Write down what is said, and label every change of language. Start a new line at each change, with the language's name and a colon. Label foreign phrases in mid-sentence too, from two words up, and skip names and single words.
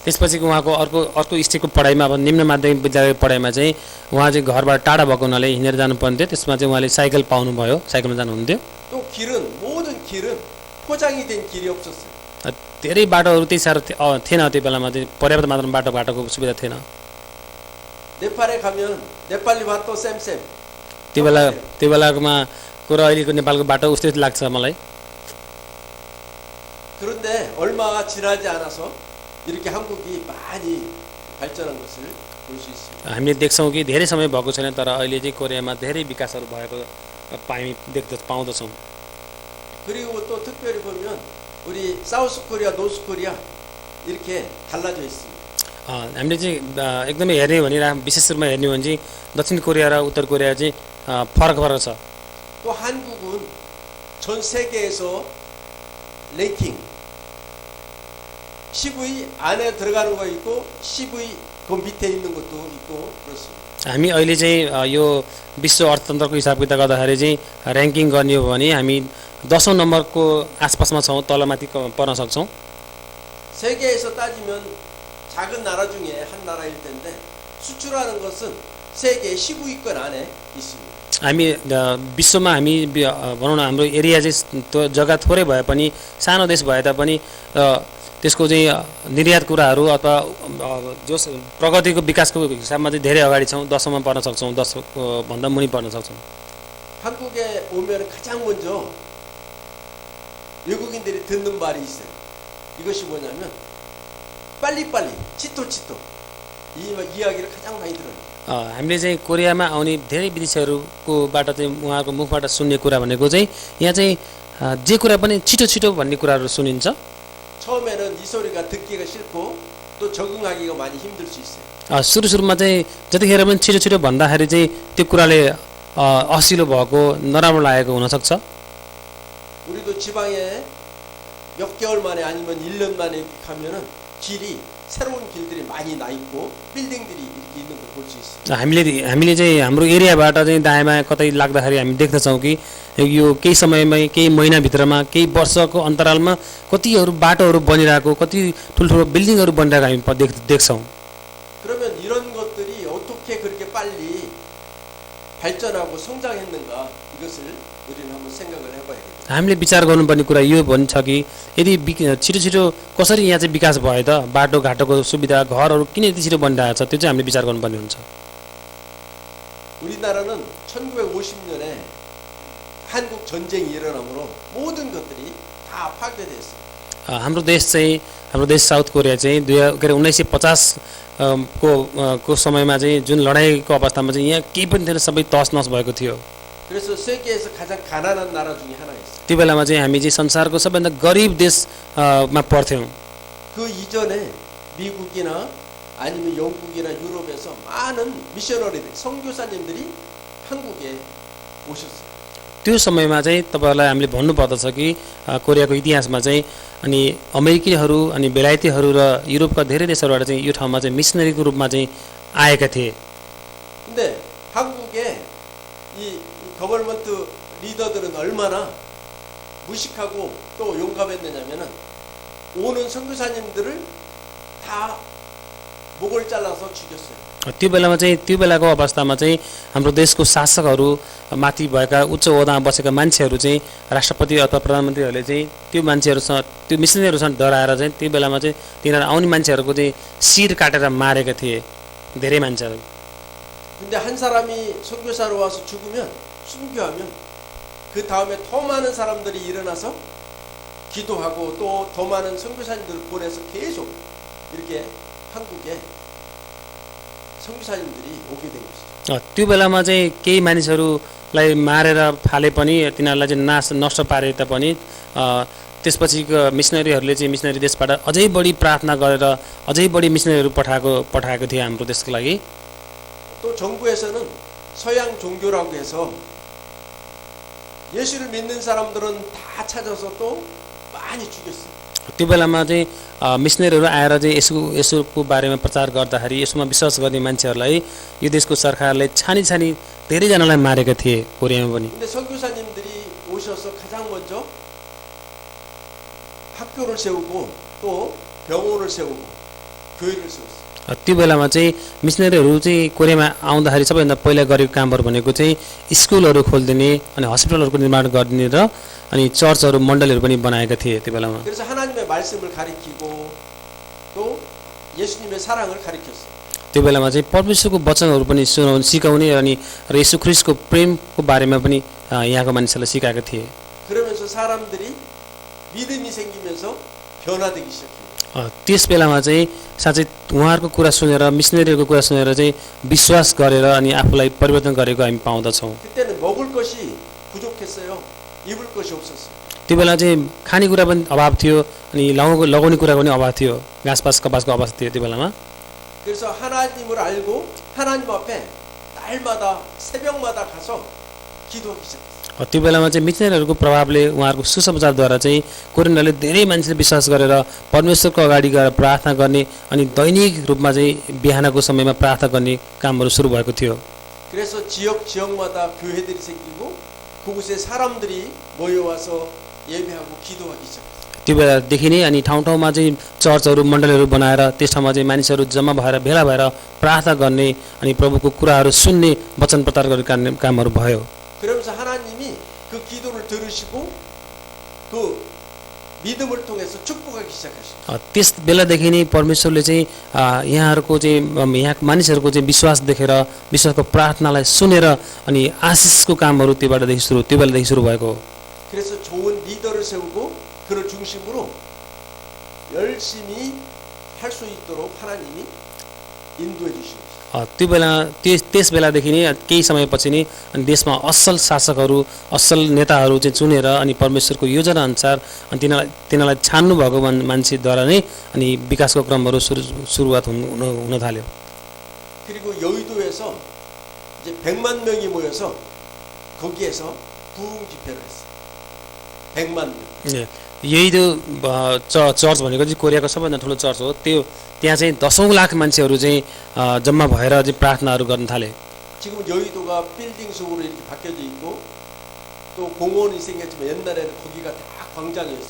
Nepali: त्यसपछि उहाँको अर्को स्टेजको पढाइमा अब निम्न माध्यमिक विद्यालय पढाइमा चाहिँ उहाँ चाहिँ घरबाट टाढा भएको हुनाले हिँडेर जानुपर्ने थियो, त्यसमा चाहिँ उहाँले साइकल पाउनुभयो, साइकलमा जानुहुन्थ्यो।
Korean: 또 모든 길은 포장이 된 길이 없었어요.
Nepali: धेरै बाटोहरू त्यति साह्रो थिएन त्यो बेलामा चाहिँ पर्याप्त मात्रामा बाटोको सुविधा थिएन।
Korean: 네팔에 가면 네팔리 바또 쌤
Nepali: त्यो बेलाकोमा कुरा अहिलेको नेपालको बाटो उस्तै लाग्छ मलाई।
Korean: 그런데 얼마가 지나지 않아서 이렇게 한국이 많이 발전한 것을 볼 수 있습니다.
Nepali: हामीले देख्छौँ कि धेरै समय भएको छैन, तर अहिले चाहिँ कोरियामा धेरै विकासहरू भएको पाउँदछौँ।
Korean: 그리고 또 특별히 보면 우리 사우스 코리아, 노스 코리아 이렇게 달라져 있습니다.
Nepali: हामीले चाहिँ एकदमै हेर्ने भने विशेष रूपमा हेर्ने हो भने चाहिँ दक्षिण कोरिया र उत्तर कोरिया चाहिँ फरक छ।
Korean: 또 한국은 전 세계에서 랭킹 10위 안에 들어가는 거 있고 10위 그 밑에 있는 것도 있고 그렇습니다.
Nepali: हामी अहिले चाहिँ यो विश्व अर्थतन्त्रको हिसाब किताब गर्दाखेरि चाहिँ ऱ्याङ्किङ गर्ने हो भने हामी 10औं नम्बरको आसपासमा छौँ, तलमाथि पर्न सक्छौँ।
Korean: 세계에서 따지면 작은 나라 중에 한 나라일 텐데 수출하는 것은 세계 15위권 안에 있습니다.
Nepali: हामी विश्वमा हामी भनौँ न हाम्रो एरिया चाहिँ त्यो जग्गा थोरै भए पनि सानो देश भए तापनि त्यसको चाहिँ निर्यात कुराहरू अथवा जो प्रगतिको विकासको हिसाबमा चाहिँ धेरै अगाडि छौँ, 10औंमा पर्न सक्छौँ, 10 भन्दा मुनि पर्न सक्छौँ।
Korean: 한국에 오면 가장 먼저 외국인들이 듣는 말이 있어요. 이것이 뭐냐면 빨리빨리
Nepali: छिटो छिटो
Korean: 이 이야기를 가장 많이 들어요.
Nepali: हामीले चाहिँ कोरियामा आउने धेरै विदेशीहरूकोबाट चाहिँ उहाँको मुखबाट सुन्ने कुरा भनेको चाहिँ यहाँ चाहिँ जे कुरा पनि छिटो छिटो भन्ने कुराहरू सुनिन्छ।
Korean: 처음에는 이 सो리가 듣기가 싫고 또 적응하기가 많이 힘들 수 있어요.
Nepali: सुरुमा चाहिँ जतिखेर पनि छिटो छिटो भन्दाखेरि चाहिँ त्यो कुराले असिलो भएको नराम्रो लागेको हुनसक्छ।
Korean: 우리도 지방에 몇 개월 만에 아니면 1년 만에 가면은 길이 새로운 길들이 많이 나 있고 빌딩들이 이렇게 있는 걸 볼 수 있어요.
Nepali: हामीले चाहिँ हाम्रो एरियाबाट चाहिँ दायाँमा कतै लाग्दाखेरि हामी देख्दछौँ कि यो केही समयमै केही महिनाभित्रमा केही वर्षको अन्तरालमा कतिहरू बाटोहरू बनिरहेको, कति ठुल्ठुलो बिल्डिङहरू बनिरहेको हामी देख्छौँ।
Korean: 그러면 이런 것들이 어떻게 그렇게 빨리 발전하고 성장했는가 이것을 우리는 한번 생각을 해봐야겠다.
Nepali: हामीले विचार गर्नुपर्ने कुरा यो भन्छ कि यदि छिटो छिटो कसरी यहाँ चाहिँ विकास भयो त, बाटोघाटोको सुविधा, घरहरू किन यति छिटो बनिरहेको छ, त्यो चाहिँ हामीले विचार गर्नुपर्ने हुन्छ।
Korean: 우리나라는 1950년에 한국 전쟁이 일어나므로 모든 것들이 다 파괴됐어요.
Nepali: हाम्रो देश साउथ कोरिया चाहिँ 1950 को समयमा चाहिँ जुन लडाइँको अवस्थामा चाहिँ यहाँ केही पनि थिएन, सबै तहस नहस भएको थियो।
Korean: 그래서 세계에서 가장 가난한 나라 중에 하나였어요.
Nepali: त्यो बेलामा चाहिँ हामी चाहिँ संसारको सबैभन्दा गरिब देशमा पर्थ्यौँ।
Korean: 그 이전에 미국이나 아니면 영국이나 유럽에서 많은 미셔너리들, 선교사님들이 한국에 오셨어요.
Nepali: त्यो समयमा चाहिँ तपाईहरुलाई हामीले भन्नुपर्दछ कि कोरियाको इतिहासमा चाहिँ अनि अमेरिकीहरू अनि बेलायतीहरू र युरोपका धेरै देशहरूबाट चाहिँ यो ठाउँमा चाहिँ मिसनरीको रूपमा चाहिँ आएका थिए।
Korean: 근데 한국에 이 गभर्नमेन्ट 리더들은 얼마나 무식하고 또 용감했느냐면은 오는 선교사님들을 다 목을 잘라서 죽였어요.
Nepali: त्यो बेलामा चाहिँ त्यो बेलाको अवस्थामा चाहिँ हाम्रो देशको शासकहरू माथि भएका उच्च ओहदामा बसेका मान्छेहरू चाहिँ राष्ट्रपति अथवा प्रधानमन्त्रीहरूले चाहिँ त्यो मान्छेहरूसँग त्यो मिसनरीहरूसँग डराएर चाहिँ त्यो बेलामा चाहिँ तिनीहरू आउने मान्छेहरूको चाहिँ शिर काटेर मारेका थिए धेरै मान्छेहरू।
Korean: 근데 한 사람이 선교사로 와서 죽으면 순교하면 그 다음에 더 많은 사람들이 일어나서 기도하고 또 더 많은 선교사님들을 보내서 계속 이렇게 한국에 선교사님들이 오게 된 것이죠.
Nepali: त्यो बेलामा चाहिँ केही मानिसहरूलाई मारेर फाले पनि तिनीहरूलाई चाहिँ नष्ट पारे तापनि त्यसपछि मिसनरीहरूले चाहिँ मिसनरी देशबाट अझै बढी प्रार्थना गरेर अझै बढी मिसनरीहरू पठाएको थिए हाम्रो देशको लागि।
Korean: 또 정부에서는 서양 종교라고 해서 예수를 믿는 사람들은 다 찾아서 또 많이 죽였어요.
Nepali: त्यो बेलामा चाहिँ मिसनरीहरू आएर चाहिँ यसोको बारेमा प्रचार गर्दाखेरि यसमा विश्वास गर्ने मान्छेहरूलाई यो देशको सरकारले छानी धेरैजनालाई मारेका थिए कोरियामा पनि।
Korean: 근데 선교사님들이 오셔서 가장 먼저 학교를 세우고 또 병원을 세우고 교회를 세웠어요.
Nepali: त्यो बेलामा चाहिँ मिसनरीहरू चाहिँ कोरियामा आउँदाखेरि सबैभन्दा पहिला गरेको कामहरू भनेको चाहिँ स्कुलहरू खोलिदिने अनि हस्पिटलहरूको निर्माण गरिदिने र अनि चर्चहरू मण्डलहरू पनि बनाएका थिए त्यो बेलामा।
Korean: 그래서 하나님의 말씀을 가리키고 또 예수님의 사랑을 가리켰어요.
Nepali: त्यो बेलामा चाहिँ परमेश्वरको वचनहरू पनि सिकाउने अनि र येशू ख्रीष्टको प्रेमको बारेमा पनि यहाँको मानिसहरूलाई सिकाएका थिए।
Korean: 그러면서 사람들이 믿음이 생기면서 변화되기 시작해요.
Nepali: त्यस बेलामा चाहिँ साँच्चै उहाँहरूको कुरा सुनेर मिसनरीहरूको कुरा सुनेर चाहिँ विश्वास गरेर अनि आफूलाई परिवर्तन गरेको हामी पाउँदछौँ।
Korean: 그때는 먹을 것이 부족했어요. 입을 것이 없었어요.
Nepali: त्यो बेला चाहिँ खानेकुरा पनि अभाव थियो अनि लगाउने कुराको पनि अभाव थियो, घाँसपास कपासको अभाव थियो त्यो बेलामा।
Korean: 그래서 하나님을 알고 하나님 앞에 날마다 새벽마다 가서 기도하기 시작했어요.
Nepali: त्यो बेलामा चाहिँ मिसनरीहरूको प्रभावले उहाँहरूको सुसमाचारद्वारा चाहिँ कोरिन्थले धेरै मान्छेले विश्वास गरेर परमेश्वरको अगाडि गएर प्रार्थना गर्ने अनि दैनिक रूपमा चाहिँ बिहानको समयमा प्रार्थना गर्ने कामहरू सुरु भएको थियो।
Korean: 그래서 지역마다 교회들이 생기고 그곳에 사람들이 모여와서 예배하고 기도하기 시작했어요.
Nepali: त्यो बेलादेखि नै अनि ठाउँ ठाउँमा चाहिँ चर्चहरू मण्डलहरू बनाएर त्यस ठाउँमा चाहिँ मानिसहरू जम्मा भएर भेला भएर प्रार्थना गर्ने अनि प्रभुको कुराहरू सुन्ने वचन प्रचार गर्ने कामहरू भयो।
Korean: 그러면서 하나님이 그 기도를 들으시고 그 믿음을 통해서 축복하기 시작하시죠.
Nepali: त्यस बेलादेखि नै परमेश्वरले चाहिँ यहाँहरूको चाहिँ यहाँको मानिसहरूको चाहिँ विश्वास देखेर विश्वासको प्रार्थनालाई सुनेर अनि आशिषको कामहरू त्यो बेलादेखि सुरु भएको हो।
Korean: 그래서 좋은 리더를 세우고 그를 중심으로 열심히 할 수 있도록 하나님이 인도해 주시고
Nepali: त्यो बेला त्यस बेलादेखि नै केही समयपछि नै अनि देशमा असल शासकहरू असल नेताहरू चाहिँ चुनेर अनि परमेश्वरको योजना अनुसार अनि तिनीहरूलाई छान्नु भएको मान्छेद्वारा नै अनि विकासको क्रमहरू सुरुवात हुन थाल्यो।
Korean: 그리고 여의도에서 이제 100만 명이 모여서 거기에서 부흥 집회를 했어요. 100만 명.
Nepali: यही त्यो चर्च भनेको चाहिँ कोरियाको सबैभन्दा ठुलो चर्च हो। त्यहाँ चाहिँ 10औं लाख मान्छेहरू चाहिँ जम्मा भएर चाहिँ प्रार्थनाहरू गर्न थाले।
Korean: 지금 여의도가 빌딩 속으로 이렇게 바뀌어져 있고 또 공원이 생겼지만 옛날에는 거기가 다 광장이었어요.